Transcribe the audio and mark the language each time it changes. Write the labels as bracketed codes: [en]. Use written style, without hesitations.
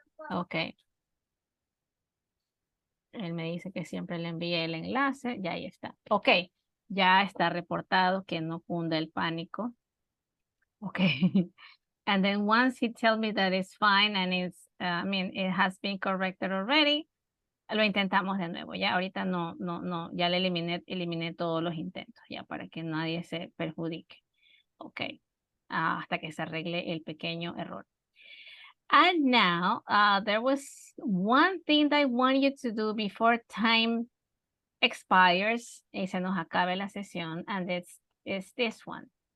[es] Ok. Él me dice que siempre le envíe el enlace. Ya ahí está. Ok. Ya está reportado que no cunda el pánico. Ok. [en] And then once he tells me that it's fine and it's, it has been corrected already, [es] lo intentamos de nuevo. Ya ahorita no, ya le eliminé todos los intentos, ya para que nadie se perjudique. Ok. Hasta que se arregle el pequeño error. [en] And now, there was one thing that I want you to do before time expires [es] y se nos acabe la sesión, [en] and it's this one.